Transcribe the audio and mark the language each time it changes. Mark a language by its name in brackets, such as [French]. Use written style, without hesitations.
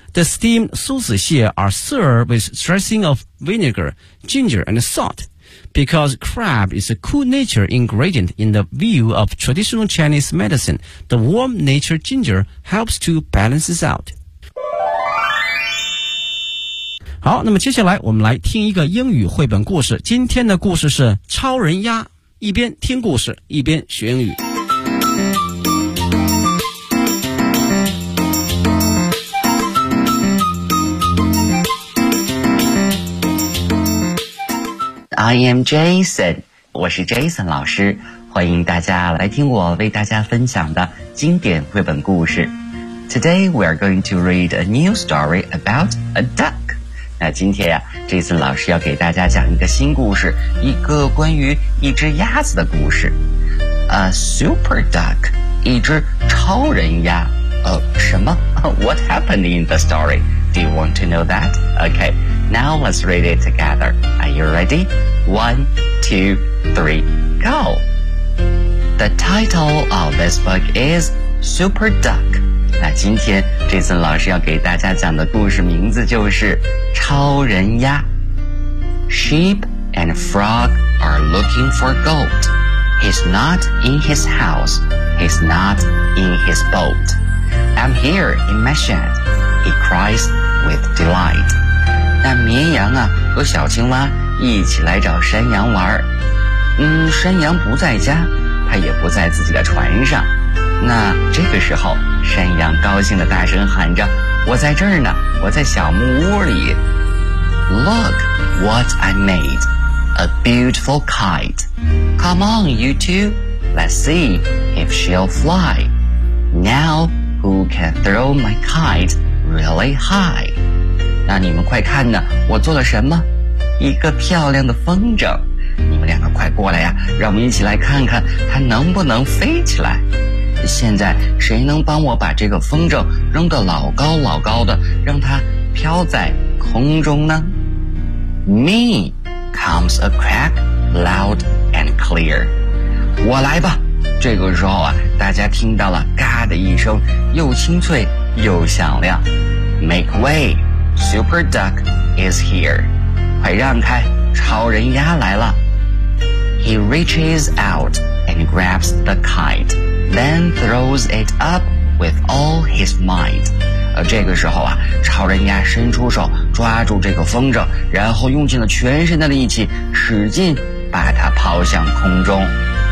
[English] The steamed suozixie are served with dressing of vinegar, ginger, and salt. Because crab is a cool nature ingredient in the view of traditional Chinese medicine, the warm nature ginger helps to balance it out. [Chinese] 好，那么接下来我们来听一个英语绘本故事。今天的故事是超人鸭，一边听故事，一边学英语。 [English] I am Jason, [Chinese] 我是 Jason 老师，欢迎大家来听我为大家分享的经典绘本故事。 [English] Today we are going to read a new story about a duck. [Chinese] 那今天呀、Jason 老师要给大家讲一个新故事，一个关于一只鸭子的故事。 [English] A super duck, [Chinese] 一只超人鸭。什么 [English] ?What happened in the story? Do you want to know that? Okay, now let's read it together. Are you ready? 1, 2, 3, go! The title of this book is Super Duck. [Chinese] 那今天 Jason 老师要给大家讲的故事名字就是超人鸭。 [English] Sheep and frog are looking for gold. He's not in his house. He's not in his boat. I'm here in my shed. He cries,with delight. [Chinese] 那绵羊啊和小青蛙一起来找山羊玩。山羊不在家，他也不在自己的船上。那这个时候山羊高兴地大声喊着，我在这儿呢，我在小木屋里。 [English] Look what I made, a beautiful kite. Come on, you two, let's see if she'll fly. Now, who can throw my kite? Really high. [Chinese] 那你们快看呢，我做了什么？一个漂亮的风筝。你们两个快过来呀，让我们一起来看看它能不能飞起来。现在谁能帮我把这个风筝扔得老高老高的，让它飘在空中呢？ [English] Me comes a crack loud and clear. [Chinese] 我来吧。这个时候啊，大家听到了嘎的一声，又清脆又响亮。 [English] Make way, Super Duck is here. [Chinese] 快让开，超人鸭来了。 [English] He reaches out and grabs the kite, then throws it up with all his might. [Chinese] 这个时候啊，超人鸭伸出手抓住这个风筝，然后用尽了全身的力气，使劲把它抛向空中。